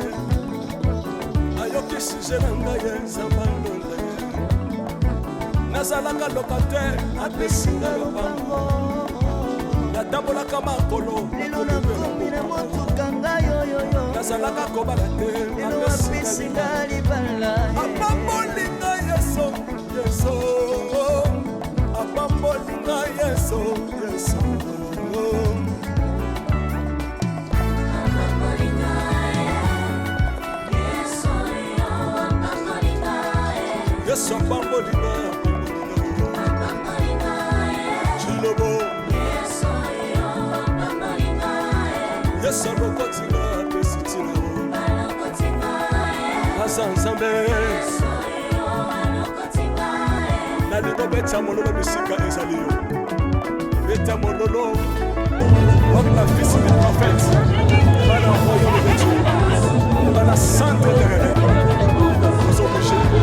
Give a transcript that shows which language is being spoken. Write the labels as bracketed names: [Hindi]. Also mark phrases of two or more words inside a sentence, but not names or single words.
[Lingala] Ayoki suje na nga ye nzambe alonda ye. Nazalaka lokatere apesinga lopango. Natambolaka makolo lelo nakomi na motuka ngai oyoyo. Nazalaka kobala te lelo apesinga libala. Apambolinga yeso, yeso. Apambolinga yeso, yeso. Yesu apambolinga Chilobo Yesu alokotinga apesitina aza nzambe nalingo beta mololo bisika ezali yo beta mololo [French] comme la fils du prophète bana royaume de Dieu bana sainte terre nous obligés